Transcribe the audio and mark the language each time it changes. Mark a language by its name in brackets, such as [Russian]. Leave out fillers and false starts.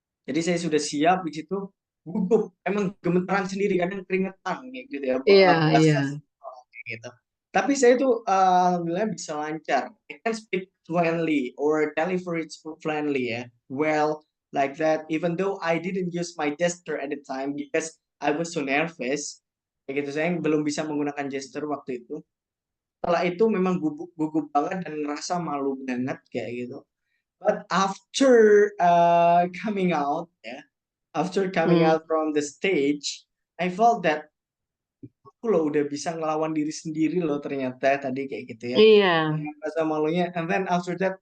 [Indonesian] Jadi saya sudah siap di situ, gugup, emang gemetaran sendiri, kadang keringetan kayak gitu ya, Iya, iya. berasa kayak gitu. Tapi saya tuh alhamdulillah bisa lancar. [English] I can speak fluently or deliver it fluently ya. Well, like that. Even though I didn't use my gesture at the time because I was so nervous. [Indonesian] Kayak gitu, saya belum bisa menggunakan gesture waktu itu. Setelah itu memang gugup banget dan ngerasa malu banget kayak gitu. [English] But after coming out, ya, after coming Hmm. out from the stage, I felt that [Indonesian] aku loh udah bisa ngelawan diri sendiri loh ternyata tadi kayak gitu ya. Iya, Dengan rasa malunya, [English] and then after that